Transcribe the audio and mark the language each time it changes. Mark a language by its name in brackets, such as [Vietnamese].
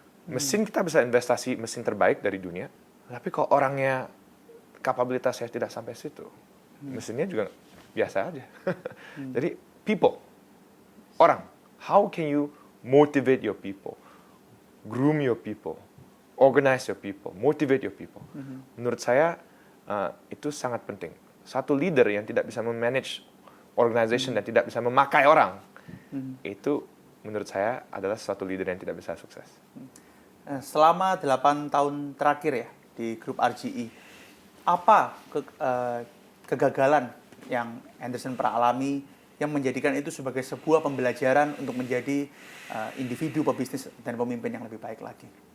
[Indonesian] Mesin kita bisa investasi mesin terbaik dari dunia, tapi kalau orangnya kapabilitasnya tidak sampai situ, mesinnya juga biasa aja. Jadi [English] people, [Indonesian] orang, [English] how can you motivate your people, groom your people, organize your people, motivate your people? [Indonesian] Menurut saya itu sangat penting. Satu leader yang tidak bisa memanage organization dan tidak bisa memakai orang, itu menurut saya adalah suatu leader yang tidak bisa sukses. Selama 8 tahun terakhir ya di grup RGE, apa kegagalan yang Anderson pernah alami yang menjadikan itu sebagai sebuah pembelajaran untuk menjadi individu pebisnis dan pemimpin yang lebih baik lagi?